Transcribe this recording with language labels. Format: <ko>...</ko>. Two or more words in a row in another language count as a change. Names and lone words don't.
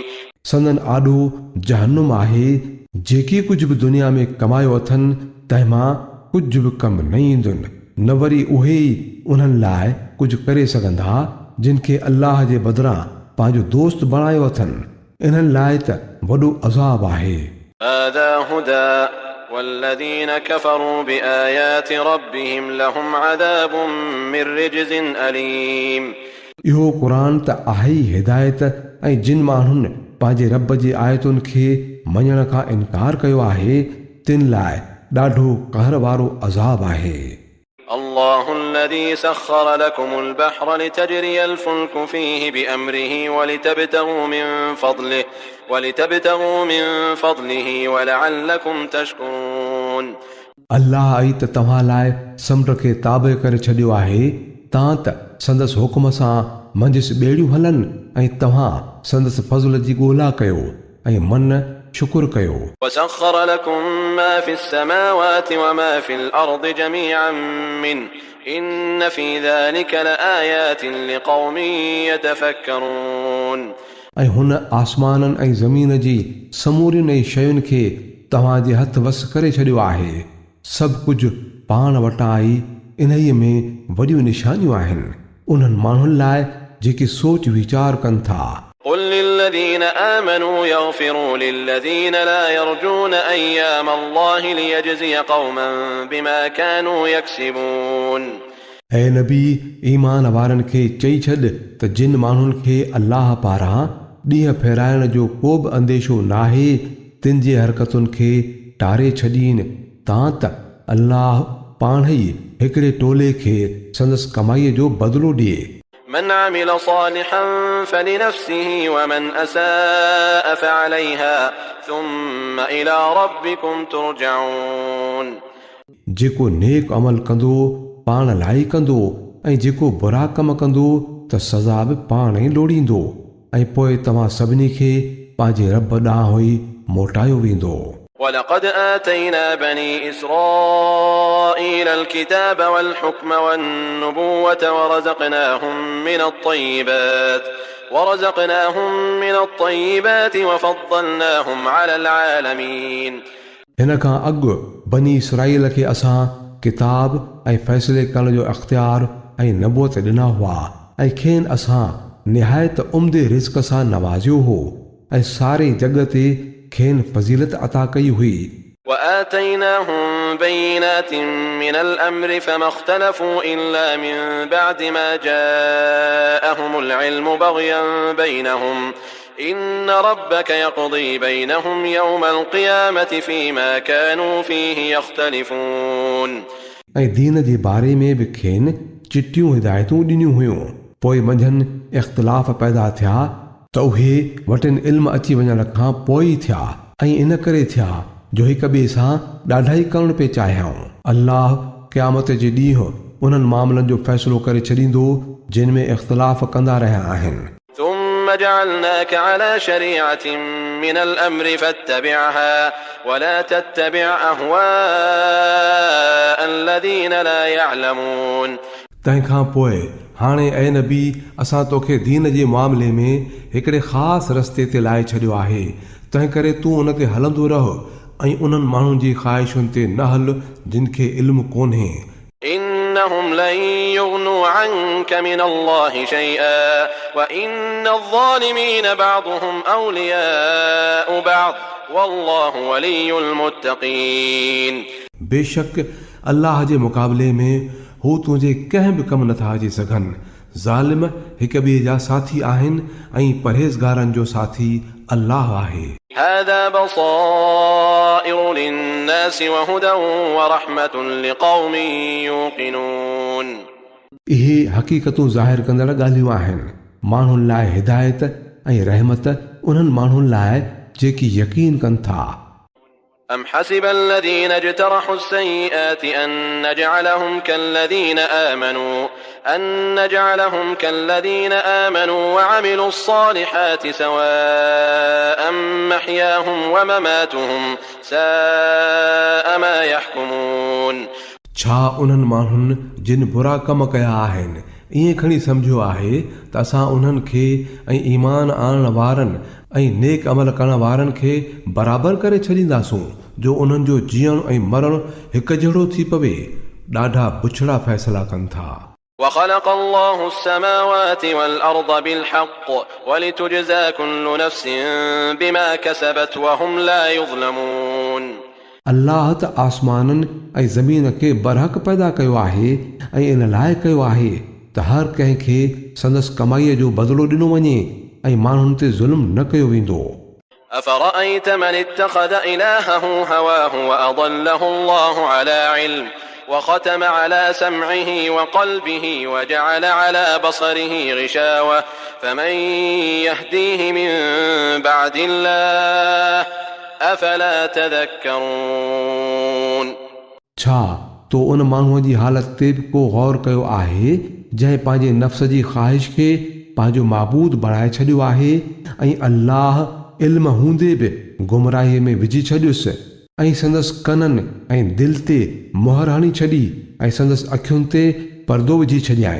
<sd>संदन आॾो जहन्नुम आहे जेकी कुझु बि दुनिया में कमायो अथनि तंहिंमां कुझु बि कमु न ईंदुनि न वरी उहे ई उन्हनि लाइ कुझु करे सघंदा जिन खे अल्लाह जे बदिरां पंहिंजो दोस्त बणायो अथनि। इन्हनि लाइ त वॾो अज़ाब आहे।</sd> <ar>هذا هدى والذين كفروا بآيات ربهم لهم عذاب من رجز أليم</ar> <sd>इहो क़ुरान त आहे ई हिदायत ऐं जिन माण्हुनि पंहिंजे रब जी आयतुनि खे मञण खां इनकार कयो आहे तिन लाइ ॾाढो कहर वारो अज़ाब आहे।</sd> <ar>الله الذي سخر لكم البحر لتجري الفلك فيه بأمره ولتبتغوا من فضله ولعلكم تشكرون</ar> <sd>अल्लाह ई त तव्हां लाइ समुंड खे ताबे करे छॾियो आहे तां त संदसि हुकुम सां मंझि ॿेड़ियूं हलनि ऐं तव्हां संदसि फज़ल जी ॻोल्हा कयो ऐं मन शुक्र कयो।</sd> <ar>وسخر لكم ما في السماوات وما في الأرض جميعا منه إن في ذلك لآيات لقوم يتفكرون</ar> <sd>ऐं हुन आसमाननि ऐं ज़मीन जी समूरियुनि ऐं शयुनि खे तव्हांजे हथ वस करे छॾियो आहे। सभु कुझु पाण वटां आई इन्हीअ में वॾियूं निशानियूं आहिनि उन्हनि माण्हुनि लाइ जेके सोच वीचार कनि था।</sd> <ar>قل للذين آمنوا يغفروا للذين لا يرجون أيام الله ليجزي قوما بما كانوا يكسبون</ar> <sd>ऐं नबी ईमान वारनि खे चई छॾ त जिन माण्हुनि खे अल्लाह पारां ॾींहं फेराइण जो को बि अंदेशो नाहे तिन जे हरकतुनि खे टारे छॾीनि तां त अल्लाह पाण ई हिकिड़े टोले खे संदसि कमाईअ जो बदिलो ॾिए।</sd> <ar>من عمل صالحا فلنفسه ومن أساء فعليها ثم إلى ربكم ترجعون।</ar> <sd>जेको नेक अमल कंदो पाण लाइ कंदो ऐं जेको बुरा कम कंदो त सज़ा बि पाण ई लोड़ींदो ऐं पोइ तव्हां सभिनी खे पंहिंजे रब ॾांहुं ई मोटायो वेंदो।</sd> <ar>ولقد آتينا بني إسرائيل الكتاب والحكم والنبوة ورزقناهم من الطيبات وفضلناهم على العالمين।</ar> <sd>हिन खां अॻु बनी इसराईल खे असां किताब ऐं फ़ैसिले करण जो अख़्तियार ऐं नबूअत ॾिना हुआ ऐं खेनि असां निहायत उम्दे रिज़्क़ सां नवाज़ियो हो ऐं सारे जग ते खेनि फज़ीलत अता कई हुई।</sd> <ar>وآتيناهم بينات من الأمر فما اختلفوا إلا من بعد ما جاءهم العلم بغيا بينهم إن ربك يقضي بينهم يوم القيامة فيما كانوا فيه يختلفون।</ar> <sd>ऐं दीन जे बारे में बि खेनि चिटियूं हिदायतूं ॾिनियूं हुयूं पोइ मंझंदि इख़्तिलाफ़ पैदा थिया त उहे वटिन इल्म अची वञण खां पोइ थिया ऐं इन करे थिया जो हिक ॿिए सां ॾाढा ई करण पिए चाहियूं। अल्लाह क़यामत जे ॾींहुं उन्हनि मामलनि जो फ़ैसिलो करे छॾींदो जिन में इख़्तिलाफ़ कंदा रहिया आहिनि।</sd> <ar>ثم جعلناك على شريعة من الأمر فاتبعها ولا تتبع أهواء الذين لا يعلمون।</ar> <sd>तंहिंखां पोइ हाणे ऐं नबी असां तोखे दीन जे मामले में हिकिड़े ख़ासि रस्ते ते लाहे छॾियो आहे तंहिं करे तूं उन ते हलंदो रह ऐं उन्हनि माण्हुनि जी ख़्वाहिशुनि ते न हल जिन खे इल्मु कोन्हे।</sd> <ar>إنهم لن يغنوا عنك من الله شيئا وإن الظالمين بعضهم أولياء بعض والله ولي المتقين।</ar> <sd>बेशक अल्लाह जे मुक़ाबले में हू तुंहिंजे कंहिं बि कमु नथा अची सघनि। ज़ालिम हिक ॿिए जा साथी आहिनि ऐं परहेज़गारनि जो साथी अल्लाह आहे।</sd> <ar>هذا بصائر للناس وهدى ورحمة لقوم يوقنون।</ar> <sd>इहे हक़ीक़तूं ज़ाहिर कंदड़ ॻाल्हियूं आहिनि माण्हुनि लाइ हिदायत ऐं रहमत उन्हनि माण्हुनि लाइ जेकी यकीन कनि था।</sd> <ar>أم حسب الذين اجترحوا السيئات أن نجعلهم كالذين آمنوا وعملوا الصالحات سواء محياهم ومماتهم ساء ما يحكمون।</ar> <sd>छा उन्हनि माण्हुनि जिन बुरा कम कया आहिनि ईअं खणी सम्झियो आहे त असां उन्हनि खे ऐं ईमान आणण वारनि ऐं नेक अमल करण वारनि खे बराबरि करे छॾींदासूं जो उन्हनि जो जीअण ऐं मरणु हिकु जहिड़ो थी पवे। ॾाढा बुछड़ा फ़ैसिला कनि था।</sd> <ar>وخلق الله السماوات والأرض بالحق ولتجزى كل نفس بما كسبت وهم لا يظلمون।</ar> <sd>अल्लाह त आसमाननि ऐं ज़मीन खे बरहक़ पैदा कयो आहे ऐं इन लाइ कयो आहे त हर कंहिंखे संदसि कमाईअ जो बदिलो ॾिनो वञे ऐं माण्हुनि ते ज़ुल्म न कयो वेंदो।</sd> <ar>أفرأيت من اتخذ إلهه هواه وأضله الله على علم وختم على سمعه وقلبه وجعل على بصره غشاوة فمن يهديه من بعد الله أفلا تذكرون।</ar> <sd>छा तो उन माण्हूअ जी हालत ते बि को गौर कयो आहे जंहिं पंहिंजे नफ़्स जी ख़्वाहिश खे पंहिंजो माबूद बणाए छॾियो आहे ऐं अल्लाह इल्म हूंदे बि गुमराहीअ में विझी छॾियुसि ऐं संदसि कननि ऐं दिलि ते मुहर हणी छॾी ऐं संदसि अखियुनि ते परदो विझी छॾियाई।</sd>